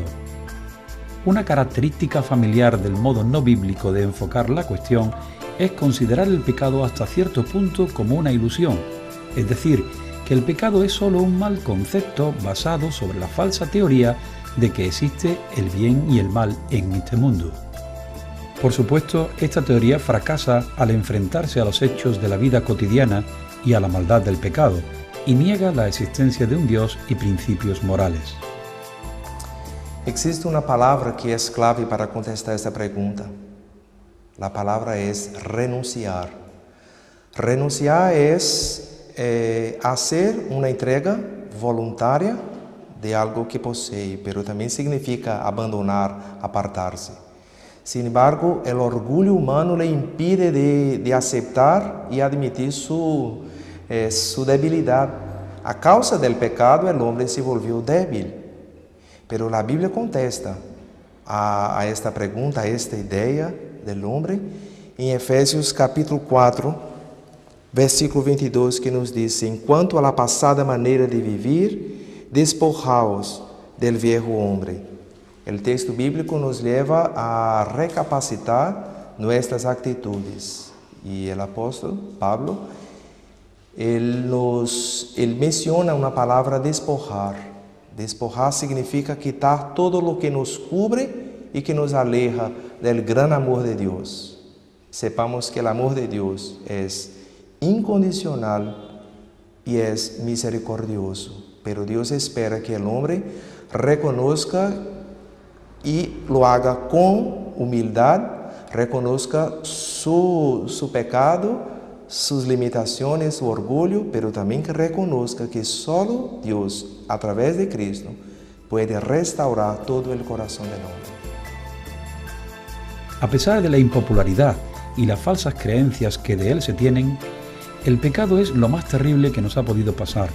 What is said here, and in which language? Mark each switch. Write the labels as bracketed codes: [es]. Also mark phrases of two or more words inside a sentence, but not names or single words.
[es] Una característica familiar del modo no bíblico de enfocar la cuestión es considerar el pecado hasta cierto punto como una ilusión, es decir, que el pecado es solo un mal concepto basado sobre la falsa teoría de que existe el bien y el mal en este mundo. Por supuesto, esta teoría fracasa al enfrentarse a los hechos de la vida cotidiana y a la maldad del pecado, y niega la existencia de un Dios y principios morales. [pt] Existe uma palavra que é [es] clave para contestar esta [pt] pergunta. A palavra é renunciar. Renunciar é fazer uma entrega voluntária de algo que possui, mas também significa abandonar, apartar-se. [es] Sin embargo, [pt] o orgulho humano [es] le impide de [pt] aceitar e admitir sua debilidade. [es] A causa del pecado, o homem se volvió débil. Pero [pt] a Bíblia contesta a esta pergunta, a esta ideia do homem, em Efésios capítulo 4, versículo 22, que nos diz: enquanto [es] a la passada [pt] maneira de viver, [es] despojaos del viejo homem. [pt] O texto bíblico nos leva a recapacitar nossas atitudes. E o apóstolo Pablo, ele menciona uma palavra despojar. Despojar significa [es] quitar todo [pt] o que [es] nos cubre [pt] e que [es] nos aleja [pt] do [es] gran amor [pt] de Deus. [es] Sepamos [pt] que o amor de Deus é incondicional e é misericordioso, pero Deus espera que o homem [es] reconozca e lo haga [pt] com humildade, [es] reconozca su pecado, [pt] suas limitações, [es] su orgulho, pero [pt] também que reconozca que solo Deus, a través de Cristo, pode restaurar [es] todo el corazón del hombre. A pesar de la impopularidad y las falsas creencias que de él se tienen, el pecado es lo más terrible que nos ha podido pasar.